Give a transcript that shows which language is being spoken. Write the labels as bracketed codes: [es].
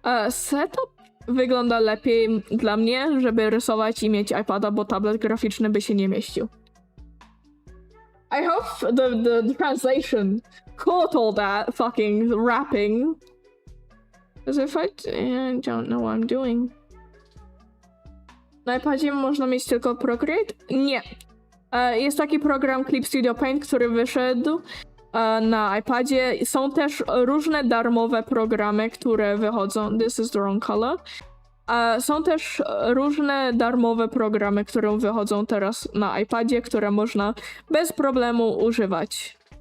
[pl] Setup wygląda lepiej dla mnie, żeby rysować i mieć iPada, bo tablet graficzny by się nie mieścił. [en] I hope the translation caught all that fucking rapping. Because if I don't know what I'm doing. [pl] Na iPadzie można mieć tylko Procreate? Nie. Jest taki program Clip Studio Paint, który wyszedł na iPadzie. Są też różne darmowe programy, które wychodzą. [en] This is the wrong color. [pl] Są też różne darmowe programy, które wychodzą teraz na iPadzie, które można bez problemu używać.